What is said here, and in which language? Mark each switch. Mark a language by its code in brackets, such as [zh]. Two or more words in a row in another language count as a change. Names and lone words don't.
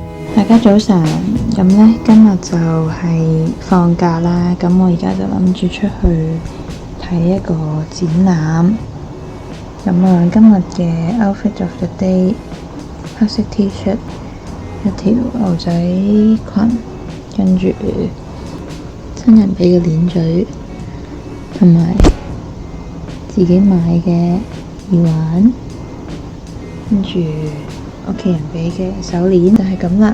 [yue] 大家早晨，咁呢，今日就係放假啦，咁我而家就諗住出去睇一個展覽。咁啊，今日嘅 [en] outfit of the day， [yue] 黑色 T-shirt， 一條牛仔裙，跟住親人俾嘅鏈嘴，同埋自己買嘅耳環，跟住屋企人俾嘅手鏈，就係咁啦。